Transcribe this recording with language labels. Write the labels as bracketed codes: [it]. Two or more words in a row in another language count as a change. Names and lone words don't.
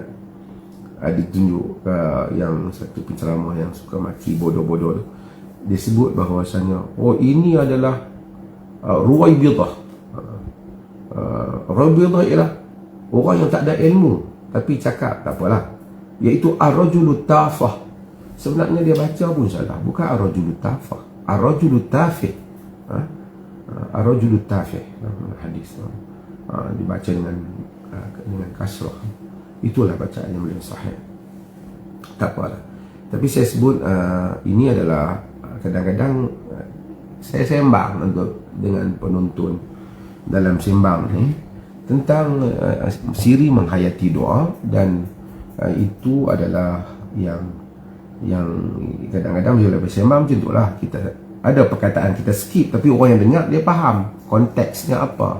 [ms] Ada tunjuk yang satu penceramah yang suka maki bodoh-bodoh tu, dia sebut bahawasanya ini adalah Ruwaibidah, Rabidah ialah orang yang tak ada ilmu tapi cakap tak apalah, iaitu [ar] الرجل التافه. [ms] Sebenarnya dia baca pun salah, bukan [ar] الرجل التافه, الرجل التافه. الرجل التافه [ms] hadis dibaca dengan kasrah. Itulah bacaan yang boleh sahih. Tak apalah. Tapi saya sebut ini adalah kadang-kadang saya sembang dengan penonton dalam sembang ni tentang siri menghayati doa, dan itu adalah yang kadang-kadang bila bersembang macam itulah, kita ada perkataan kita skip tapi orang yang dengar dia faham konteksnya apa.